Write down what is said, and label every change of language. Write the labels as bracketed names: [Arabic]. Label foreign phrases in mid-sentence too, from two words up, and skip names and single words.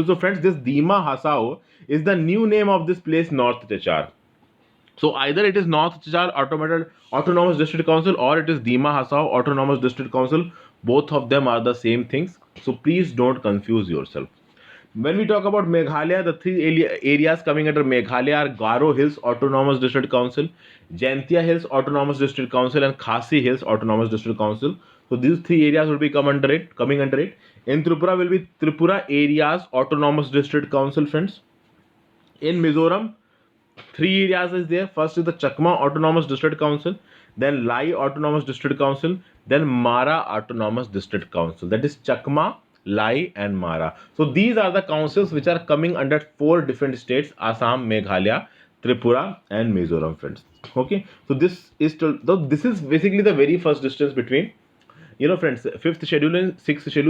[English] So friends, this Dima Hasao is the new name of this place, North Chachar. So either it is North Chachar Autonomous District Council or it is Dima Hasao Autonomous District Council. Both of them are the same things. So please don't confuse yourself. When we talk about Meghalaya, the 3 areas coming under Meghalaya are Garo Hills Autonomous District Council, Jaintia Hills Autonomous District Council, and Khasi Hills Autonomous District Council. So these 3 areas will be coming under it. In Tripura will be Tripura Areas Autonomous District Council, friends. In Mizoram, 3 areas is there. First is the Chakma Autonomous District Council, then Lai Autonomous District Council, then Mara Autonomous District Council. That is Chakma, Lai and Mara. So these are the councils which are coming under 4 different states: Assam, Meghalaya, Tripura and Mizoram, friends. Okay, so this is basically the very first distance between, friends, fifth schedule and sixth schedule.